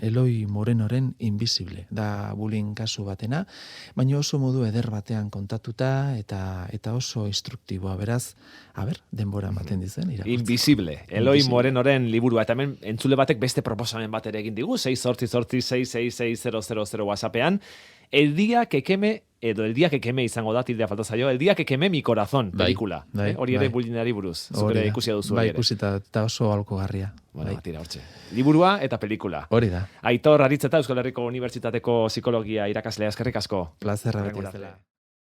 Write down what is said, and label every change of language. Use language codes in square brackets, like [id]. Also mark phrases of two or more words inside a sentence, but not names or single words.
[eu] Eloi Morenoren Invisible. Da bullying kasu batena, baina oso modu eder batean kontatuta eta oso instruktiboa. Beraz, denbora ematen dizen irakurtzen. Invisible. Eloi Morenoren liburua. Eta hemen entzule batek beste proposamen bat ere egin digu, 688-666-000 WhatsAppean. [es] El día que queme [eu] izango da, tildea falta zaio, [es] el día que queme mi corazón, [eu] pelikula. Hori ere bullyingari buruz. Zure ikusia duzu. Bai, ikusita, eta oso alkogarria. Bueno, tira hortxe. Liburua eta pelikula. Hori da. Aitor Aritzeta, Euskal Herriko Unibertsitateko psikologia irakaslea, eskerrik asko. Plazerra beti.